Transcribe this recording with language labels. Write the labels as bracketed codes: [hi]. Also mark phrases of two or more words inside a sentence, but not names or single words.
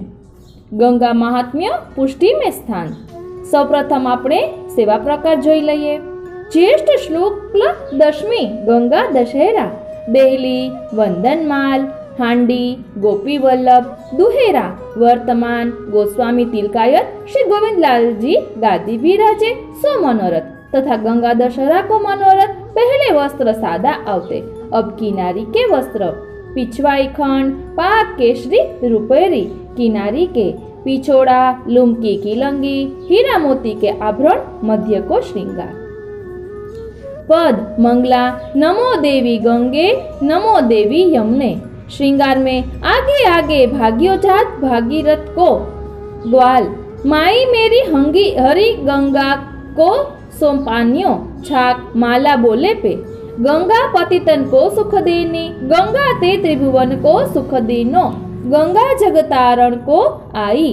[gu] ગંગા મહાત્મ્ય પુષ્ટિ में સ્થાન. સૌપ્રથમ આપણે સેવા પ્રકાર જોઈ લઈએ. જ્યેષ્ઠ શુક્લ દશમી ગંગા દશેરા. બેલી, વંદનમાલ, હાંડી, ગોપી વલ્લભ, દુહેરા, વર્તમાન, ગોસ્વામી તિલકાયત, શ્રી ગોવિંદલાલજી ગાદી બિરાजे, [bra] સો मनोरथ तथा गंगा दशहरा को मनोरथ पहले वस्त्र सादा आवते, अब किनारी के वस्त्र, पिछवाई खंड, पाक केसरी रुपेरी, किनारी के पिछोड़ा, लुमकी की लंगी, हीरा मोती के आभरण, मध्य को श्रृंगार. पद मंगला नमो देवी गंगे, नमो देवी यमुने. श्रृंगार में आगे आगे भाग्यो जात भागीरथ को ग्वाल, माई मेरी हंगी हरी गंगा को सोपान्यो छाक माला बोले पे, गंगा पतितन को सुख देनी, गंगा ते त्रिभुवन को सुख देनो, गंगा जगतारण को आई.